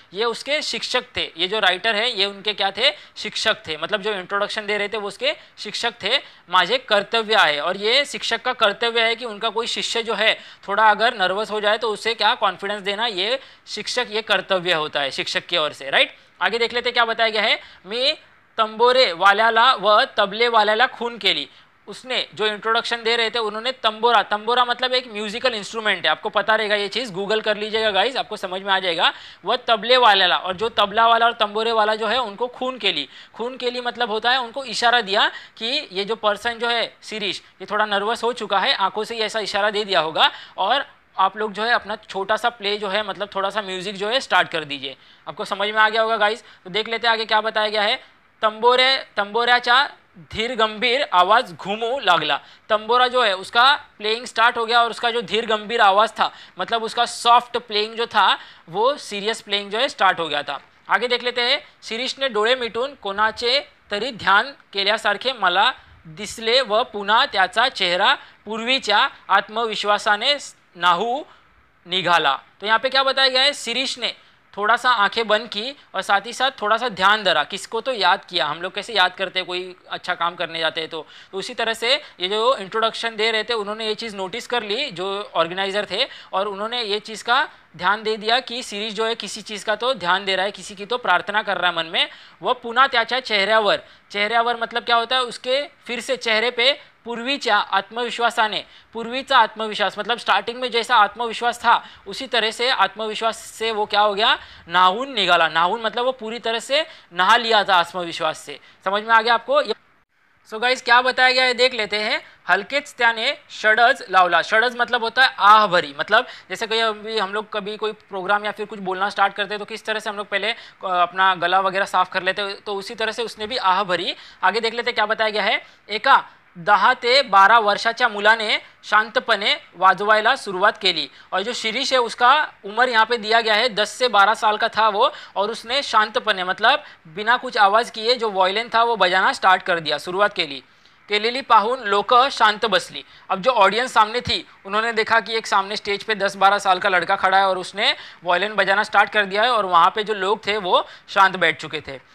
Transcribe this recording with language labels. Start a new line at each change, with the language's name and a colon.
Hindi: ये उसके शिक्षक थे, ये जो राइटर है ये उनके क्या थे? शिक्षक थे, मतलब जो इंट्रोडक्शन दे रहे थे वो उसके शिक्षक थे। माझे कर्तव्य है, और ये शिक्षक का कर्तव्य है कि उनका कोई शिष्य जो है थोड़ा अगर नर्वस हो जाए तो उसे क्या कॉन्फिडेंस देना, ये शिक्षक ये कर्तव्य होता है शिक्षक की ओर से, राइट। आगे देख लेते क्या बताया गया है।
Marathi: मी तंबोरे वाल्याला व तबले वाल्याला खून केली।
Hindi: उसने जो इंट्रोडक्शन दे रहे थे उन्होंने तंबोरा मतलब एक म्यूजिकल इंस्ट्रूमेंट है, आपको पता रहेगा ये चीज़, गूगल कर लीजिएगा गाइस, आपको समझ में आ जाएगा। वह तबले वाला, और जो तबला वाला और तंबोरे वाला जो है उनको खून के लिए मतलब होता है उनको इशारा दिया कि ये जो पर्सन जो है शिरीष ये थोड़ा नर्वस हो चुका है, आंखों से ही ऐसा इशारा दे दिया होगा, और आप लोग जो है अपना छोटा सा प्ले जो है मतलब थोड़ा सा म्यूजिक जो है स्टार्ट कर दीजिए। आपको समझ में आ गया होगा गाइस। तो देख लेते हैं आगे क्या बताया गया है।
Marathi: तंबोऱ्याचा धीर गंभीर आवाज़ घूमू लागला।
Hindi: तंबोरा जो है उसका प्लेइंग स्टार्ट हो गया, और उसका जो धीर गंभीर आवाज़ था मतलब उसका सॉफ्ट प्लेइंग जो था वो सीरियस प्लेइंग जो है स्टार्ट हो गया था। आगे देख लेते हैं।
Marathi: शिरीषने डोळे मिटून कोणाचे तरी ध्यान केल्यासारखे मला दिसले व पुन्हा त्याचा चेहरा पूर्वीच्या आत्मविश्वासाने न्हाऊ निघाला।
Hindi: तो यहाँ पे क्या बताया गया है? शिरीष ने थोड़ा सा आंखें बंद की और साथ ही साथ थोड़ा सा ध्यान धरा, किसको? तो याद किया। हम लोग कैसे याद करते हैं कोई अच्छा काम करने जाते हैं तो उसी तरह से ये जो इंट्रोडक्शन दे रहे थे उन्होंने ये चीज़ नोटिस कर ली जो ऑर्गेनाइज़र थे, और उन्होंने ये चीज़ का ध्यान दे दिया की शिरीष जो आहे किसी चीज़ का तो ध्यान दे रहा है, किसी की तो प्रार्थना कर रहा है मन में, वह
Marathi: पुन्हा त्याच्या चेहऱ्यावर, चेहऱ्यावर
Hindi: मतलब क्या होता है उसके फिर से चेहरे पे
Marathi: पूर्वीच्या आत्मविश्वासाने,
Hindi: पूर्वीचा आत्मविश्वास मतलब स्टार्टिंग में जैसा आत्मविश्वास था उसी तरह से आत्मविश्वास से वो क्या हो गया, नाहून निकाला। नाहून मतलब वो पूरी तरह से नहा लिया था आत्मविश्वास से। समझ में आ गया आपको? सो गाइस क्या बताया गया है देख लेते हैं।
Marathi: हलकेच त्याने षडज लावला।
Hindi: षडज मतलब होता है आह भरी, मतलब जैसे कोई अभी हम लोग कभी कोई प्रोग्राम या फिर कुछ बोलना स्टार्ट करते हैं तो किस तरह से हम लोग पहले अपना गला वगैरह साफ कर लेते हैं, तो उसी तरह से उसने भी आह भरी। आगे देख लेते क्या बताया गया है।
Marathi: एका 10 ते 12 वर्षाच्या मुलाने शांतपणे वाजवायला सुरुवात केली।
Hindi: और जो शिरीष है उसका उम्र यहाँ पे दिया गया है 10 से 12 साल का था वो, और उसने शांतपणे मतलब बिना कुछ आवाज़ किए जो वॉयलिन था वो बजाना स्टार्ट कर दिया,
Marathi: शुरुआत केलेली पाहून लोक शांत बसली।
Hindi: अब जो ऑडियंस सामने थी उन्होंने देखा कि एक सामने स्टेज पे 10-12 साल का लड़का खड़ा है और उसने वॉयलिन बजाना स्टार्ट कर दिया है, और वहाँ पे जो लोग थे वो शांत बैठ चुके थे।